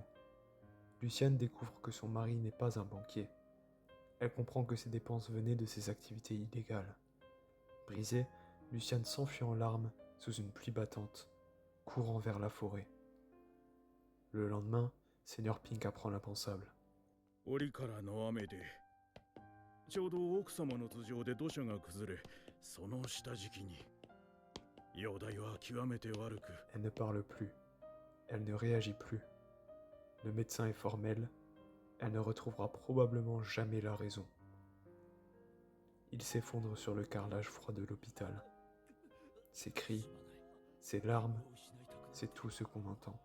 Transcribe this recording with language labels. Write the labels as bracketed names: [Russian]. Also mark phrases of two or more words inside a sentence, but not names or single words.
[French] Luciane découvre que son mari n'est pas un banquier. Elle comprend que ses dépenses venaient de ses activités illégales. Brisée, Luciane s'enfuit en larmes sous une pluie battante, courant vers la forêt. Le lendemain, Senior Pink apprend l'impensable. [Japanese] 折からの雨でちょうど奥様の頭上で土砂が崩れその下敷きに容体は極めて悪く [French] Elle ne parle plus. Elle ne réagit plus. Le médecin est formel. Elle ne retrouvera probablement jamais la raison. Il s'effondre sur le carrelage froid de l'hôpital. Ses cris, ses larmes, c'est tout ce qu'on entend.